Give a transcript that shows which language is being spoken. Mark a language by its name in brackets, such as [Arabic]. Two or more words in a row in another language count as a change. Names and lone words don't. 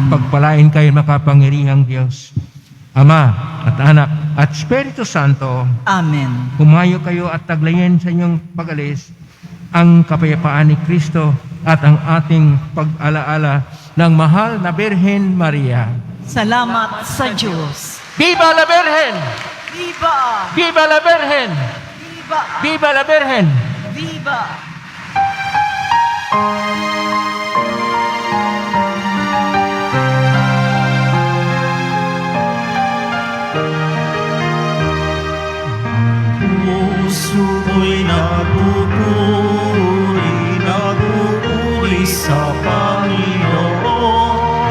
[Filipino] Pagpalain kayo makapangyarihang Diyos, Ama at Anak at Espiritu Santo. Amen. Humayo kayo at taglayin sa inyong pag-alis ang kapayapaan ni Kristo at ang ating pag-alaala ng mahal na Birhen Maria. Salamat sa Diyos. [Spanish] Viva la Virgen! Viva! Viva la Virgen! Viva! Viva la Virgen! Viva! [Filipino] Puso ko'y nagpupuri sa Panginoon.